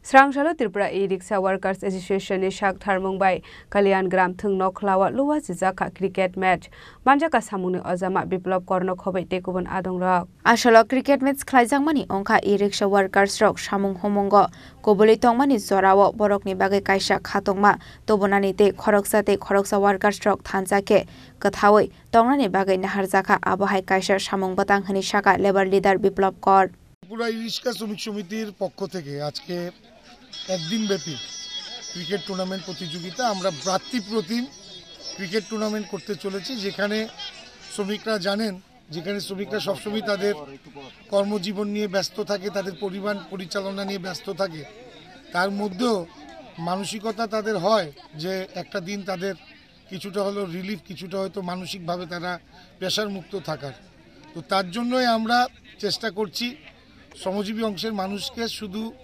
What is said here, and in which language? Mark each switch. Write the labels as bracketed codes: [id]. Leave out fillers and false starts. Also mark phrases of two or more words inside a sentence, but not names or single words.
[trp] Srangshalo Tripura E-Rickshaw Workers Association ni Shak Tharmungbai Kalyan Gram Thung Noklawa Luwa Jaka [en] cricket match [trp] Manjaka Samuni Ozama Biplop Korno Khobai Tekubon Adong Rock Ashalo [en] cricket match [trp] Klaijangmani Onka [en] E-Rickshaw Workers [trp] Rock Samung Homongo Koboli Tongmani Zorawo Borokni Bagai Kaisa Khatongma Tobonani te Khoroksa Workers Rock Thanjake Kathawai Tongrani Bagai Naharjaka Abohai Kaisa Samung Batang Hani Shaka [en] Labor Leader [trp] Biplop Kor [bn] পুরা ইরিশকা শ্রমিক সমিতির পক্ষ থেকে আজকে একদিন ব্যাপী [en] cricket tournament [bn] প্রতিযোগিতা আমরা ভ্রাতৃপ্রতিম [en] cricket tournament [bn] করতে চলেছি যেখানে শ্রমিকরা জানেন যেখানে শ্রমিকরা সবসময় তাদের কর্মজীবন নিয়ে ব্যস্ত থাকে তাদের পরিবার পরিচালনা নিয়ে ব্যস্ত থাকে তার মধ্যেও মানসিকতা তাদের হয় যে একটা দিন তাদের কিছুটা হলো রিলিফ কিছুটা হয়তো মানসিকভাবে তারা প্রেশার মুক্ত থাকার তো তার জন্যই আমরা চেষ্টা করছি শ্রমজীবী অংশের মানুষকে শুধু